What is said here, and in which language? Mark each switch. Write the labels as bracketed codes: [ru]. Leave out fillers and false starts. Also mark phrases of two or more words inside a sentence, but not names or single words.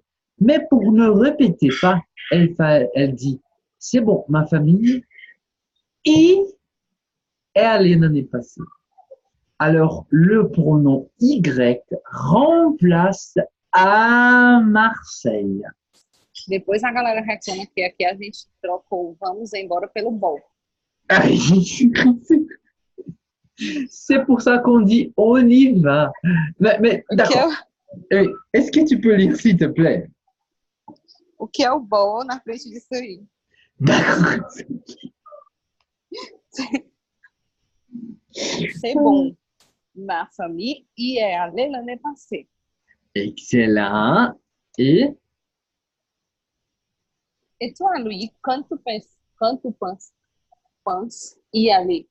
[fr] Mais pour ne répéter pas, elle dit c'est bon, ma famille est allée l'année passée. Alors, le pronom Y remplace à Marseille. [pt] Depois a galera reclama que aqui a gente trocou o vamos embora pelo bom. [fr] C'est pour ça qu'on dit on y va. Mais d'accord. Est-ce que tu peux lire, s'il te plaît? [pt] O que é o bom na frente disso aí? [fr] D'accord. C'est bon. Ma famille y est allée l'année passée. Excellent. Et toi, Louis, quand tu penses y aller?